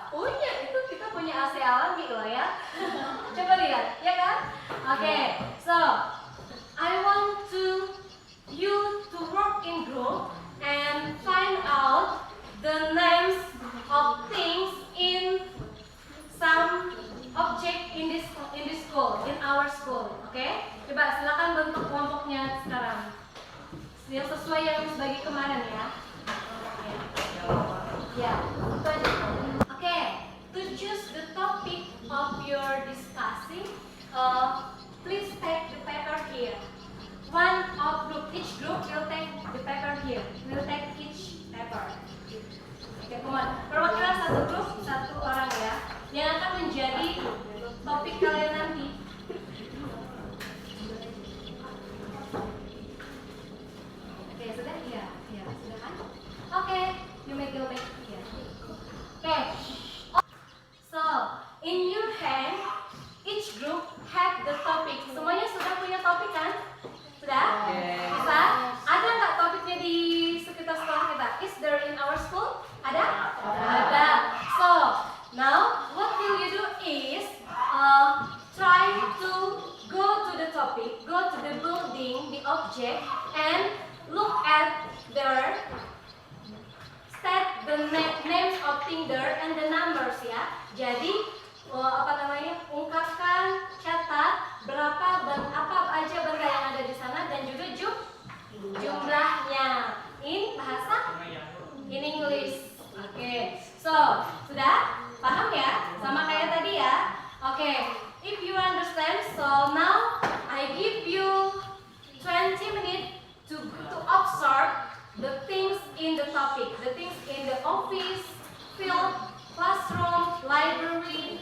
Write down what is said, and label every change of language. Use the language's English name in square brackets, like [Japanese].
[Indonesian] Punya, itu kita punya AC alami loh ya. Coba lihat, ya kan? [English] Oke, so I want you to work in group and find out the names of things in some object in this school, in our school. [Indonesian] Oke? Coba silakan bentuk kelompoknya sekarang. Yang sesuai yang sebagai kemarin ya. Ya, itu aja. [English] Oke, to choose the topic of your discussing, please take the paper here. One of group, each group will take the paper here. Will take each paper. Oke, come on. [Indonesian] Perwakilan satu grup, satu orang ya, yang akan menjadi topik kalian nanti. Oke, sudah? Iya, sudah kan? Oke, [English] you may go back here. [Indonesian] Oke. [English] So, in your hand, each group have the topic. [Indonesian] Semuanya sudah punya topik kan? Sudah? Bisa? Ada nggak topiknya di sekitar sekolah kita? [English] Is there in our school? [Indonesian] Ada? Ada. [English] So, now what will you do is try to go to the topic, go to the building, the object, and look at their state the names of things there and the numbers ya. [Indonesian] Jadi ungkapkan, catat berapa apa aja benda yang ada di sana dan juga jumlahnya in bahasa in English. Oke, so sudah paham ya sama kayak tadi ya. [English] Oke, if you understand, so now I give you 20 minutes to observe the things in the topic, the things in the office, field, classroom, library,